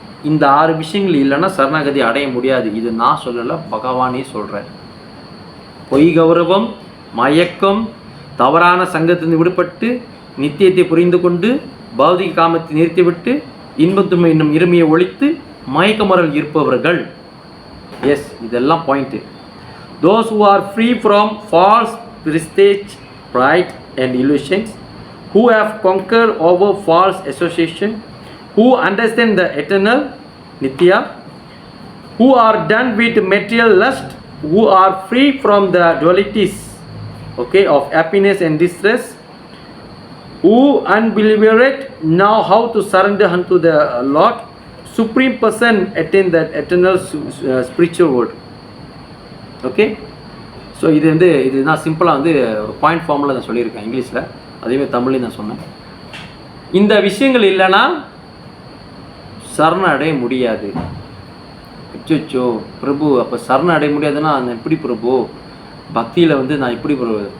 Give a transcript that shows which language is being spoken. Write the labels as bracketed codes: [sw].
[ta] இந்த 6 விஷயங்கள் இல்லைன்னா சரணாகதி அடைய முடியாது. இது நான் சொல்லலை, பகவானே சொல்கிறேன். பொய் கௌரவம், மயக்கம், தவறான சங்கத்திலிருந்து விடுபட்டு நித்தியத்தை புரிந்து கொண்டு பௌதிக காமத்தை நிறுத்திவிட்டு இன்பத்துமை என்னும் இருமையை ஒழித்து மயக்கமரல் இருப்பவர்கள். எஸ், இதெல்லாம் point. [en] Those who are free from false prestige, pride and illusions, who have conquered over false association, who understand the eternal Nitya, who are done with material lust, who are free from the dualities, okay, of happiness and distress, who unbelieved know how to surrender unto the Lord, supreme person attain that eternal spiritual world. Okay, so [ta] இதுதான் சிம்பிளாக ஒரு point ஃபார்மில் நான் சொல்லியிருக்கேன் இங்கிலீஷில், அதேமாதிரி தமிழ்லையும் நான் சொன்னேன். இந்த விஷயங்கள் இல்லைன்னா சரண அடைய முடியாது. அச்சோ பிரபு, அப்போ சரண அடைய முடியாதுன்னா நான் எப்படி பிரபு பக்தியில் நான் எப்படி பிரபு?